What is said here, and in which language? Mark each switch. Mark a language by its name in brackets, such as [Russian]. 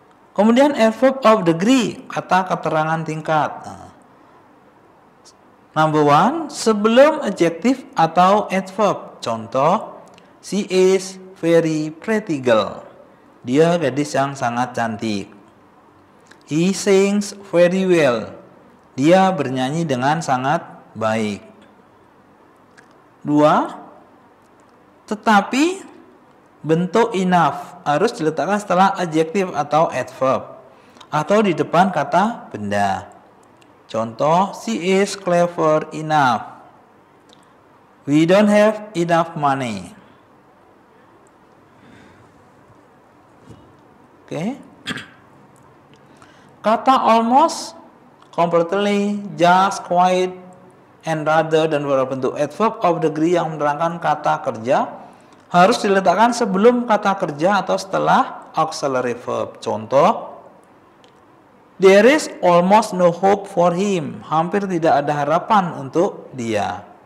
[Indonesian] Kemudian adverb of degree, kata keterangan tingkat. Number 1, sebelum adjective atau adverb. Contoh, [English] she is very pretty girl. [Indonesian] Dia gadis yang sangat cantik. [English] He sings very well. [Indonesian] Dia bernyanyi dengan sangat baik. 2. Tetapi bentuk enough harus diletakkan setelah adjektif atau adverb atau di depan kata benda. Contoh, [English] she is clever enough. We don't have enough money. [Indonesian] Oke. Kata almost, completely, just, quite, and rather dan beberapa bentuk adverb of degree yang menerangkan kata kerja harus diletakkan sebelum kata kerja atau setelah auxiliary verb. [English] Contoh, there is almost no hope for him. [Indonesian] Hampir tidak ada harapan untuk dia.